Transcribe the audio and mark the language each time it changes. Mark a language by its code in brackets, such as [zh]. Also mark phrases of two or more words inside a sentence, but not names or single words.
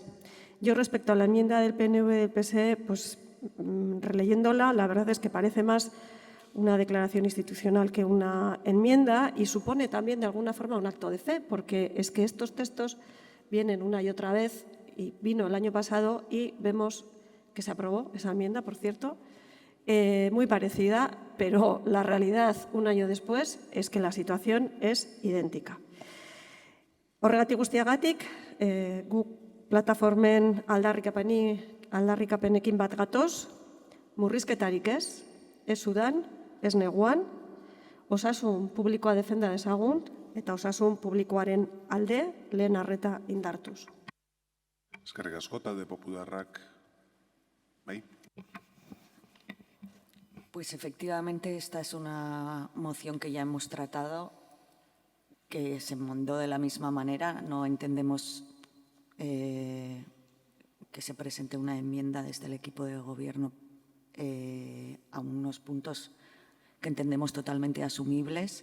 [es] Yo, respecto a la enmienda del PNV y del PSE, pues, releyéndola, la verdad es que parece más una declaración institucional que una enmienda y supone también, de alguna forma, un acto de fe, porque es que estos textos vienen una y otra vez, y vino el año pasado, y vemos que se aprobó esa enmienda, por cierto, muy parecida, pero la realidad, un año después, es que la situación es idéntica. [eu] Horregatik guztiagatik, guk plataformen aldarrikapenekin bat gatoz, murrizketarik ez udan, ez neguan, osasun publikoa defenda dezagun, eta osasun publikoaren alde lehen arreta indartuz. Eskerrik asko, talde popularrak. Bai. [es] Pues efectivamente esta es una moción que ya hemos tratado, que se mandó de la misma manera. No entendemos que se presente una enmienda desde el equipo de gobierno a unos puntos que entendemos totalmente asumibles.